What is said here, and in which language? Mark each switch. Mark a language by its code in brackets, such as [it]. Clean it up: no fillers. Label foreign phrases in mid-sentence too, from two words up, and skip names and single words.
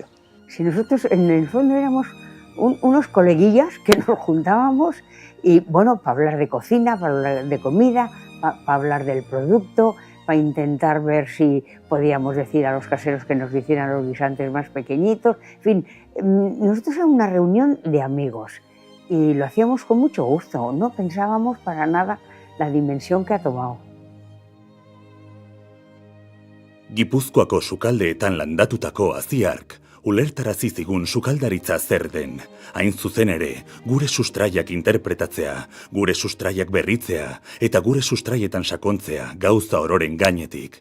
[es] Si nosotros en el fondo éramos unos coleguillas que nos juntábamos y bueno, para hablar de cocina, para hablar de comida, para hablar del producto, para intentar ver si podíamos decir a los caseros que nos hicieran los guisantes más pequeñitos. En fin, nosotros era una reunión de amigos y lo hacíamos con mucho gusto, no pensábamos para nada la dimensión que ha tomado. [eu] Gipuzkoako sukaldeetan landatutako haziark ulertarazi zigun sukaldaritza zer den. Hain zuzen ere, gure sustraiak interpretatzea, gure sustraiak berritzea eta gure sustraietan sakontzea gauza ororen gainetik.